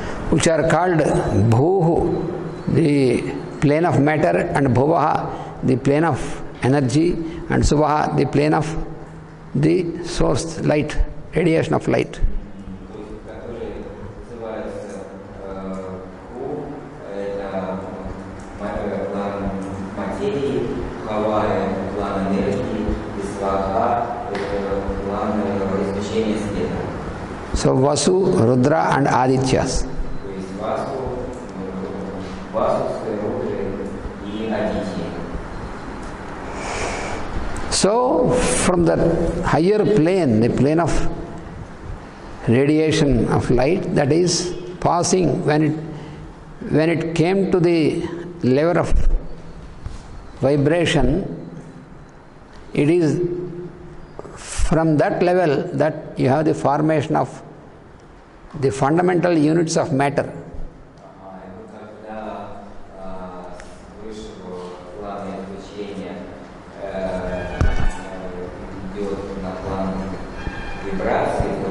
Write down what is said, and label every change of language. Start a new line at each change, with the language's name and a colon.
English: Which are called Bhuhu, the plane of matter, and Bhuvaha, the plane of energy, and Suvaha, the plane of the source, light, radiation of light.
Russian: То есть, которые называются Бху, это план материи, Хава – это план энергии, и Сваха – это план излучения света.
English: So Vasu, Rudra, and Adityas.
Russian: То есть Васу, Рудры и Адити.
English: So from the higher plane, the plane of radiation of light, that is passing, when it came to the level of vibration, it is from that level that you have the formation of the fundamental units of matter.
Russian: Когда высшего плана излучения идет на план вибрации,